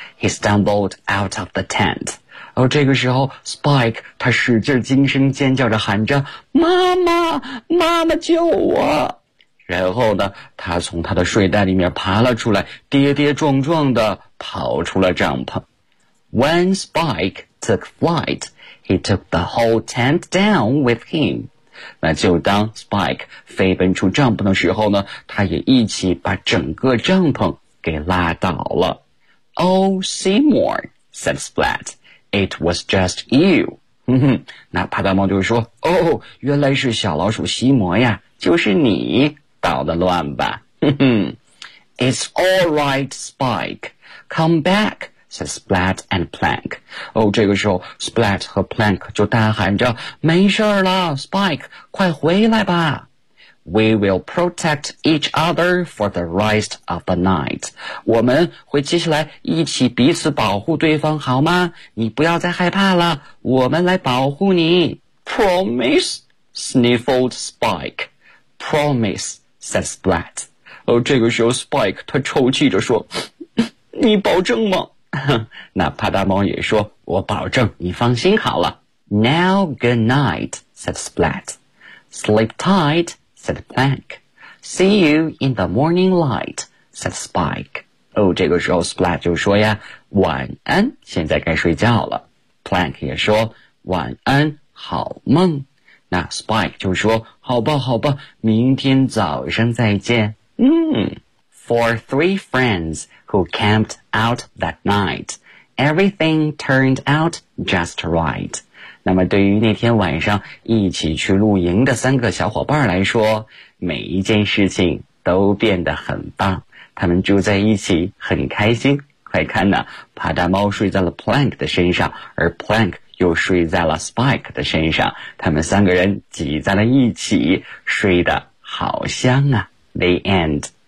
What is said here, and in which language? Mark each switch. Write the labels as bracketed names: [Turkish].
[English] He stumbled out of the tent. [Chinese] 而这个时候 Spike 他使劲惊声尖叫着喊着，妈妈，妈妈救我。然后呢，他从他的睡袋里面爬了出来，跌跌撞撞地跑出了帐篷。 [English] When Spike took flight, he took the whole tent down with him. [Chinese] 那就当 Spike 飞奔出帐篷的时候呢，他也一起把整个帐篷给拉倒了。 [English] Oh, Seymour, said Splat, it was just you. [Chinese] 那帕达猫就说，哦，原来是小老鼠西摩呀，就是你。捣得乱吧， [English] 哼哼。It's all right, Spike. Come back, said Splat and Plank. [Chinese] 哦，这个时候 Splat 和 Plank 就大喊着，没事了 Spike, 快回来吧。 [English] We will protect each other for the rest of the night. [Chinese] 我们会接下来一起彼此保护对方好吗？你不要再害怕了，我们来保护你。 [English] Promise, sniffled Spike. Promise. Said Splat. [Chinese] 哦，这个时候 Spike 他抽泣着说，你保证吗？那帕达猫也说，我保证，你放心好了。 [English] Now good night, said Splat. Sleep tight, said Plank. See you in the morning light, said Spike. [Chinese] 哦，这个时候 Splat 就说呀，晚安，现在该睡觉了。 Plank 也说，晚安，好梦。那 Spike 就说，好吧好吧，明天早上再见。 For three friends who camped out that night, everything turned out just right. 那么对于那天晚上一起去露营的三个小伙伴来说，每一件事情都变得很棒，他们住在一起很开心。快看呢，帕达猫睡在了 Plank 的身上，而 Plank又睡在了 Spike 的身上，他们三个人挤在了一起，睡得好香啊。 [English] the end.